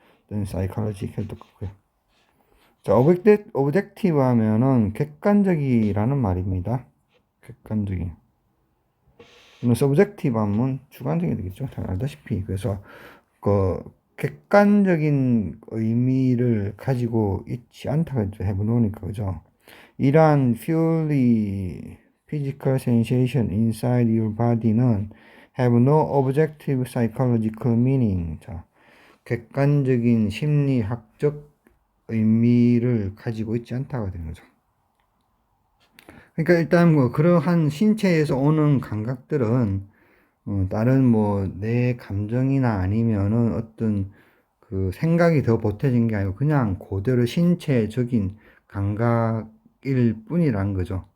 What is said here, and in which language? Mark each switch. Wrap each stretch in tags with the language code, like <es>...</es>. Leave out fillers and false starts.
<ko>또는 psychology 해도 똑같고요. 자, objective 하면은 객관적이라는 말입니다. 객관적인. subjective 하면 주관적이 되겠죠. 잘 알다시피. 그래서 그 객관적인 의미를 가지고 있지 않다고 해보니까 그죠.</ko> <en>이러한 purely physical sensation inside your body는 have no objective psychological meaning.</en> <ko>자, 객관적인 심리학적 의미를 가지고 있지 않다고 되는 거죠. 그러니까 일단 그러한 신체에서 오는 감각들은 다른 내 감정이나 아니면은 어떤 그 생각이 더 보태진 게 아니고 그냥 그대로 신체적인 감각일 뿐이란 거죠.</ko>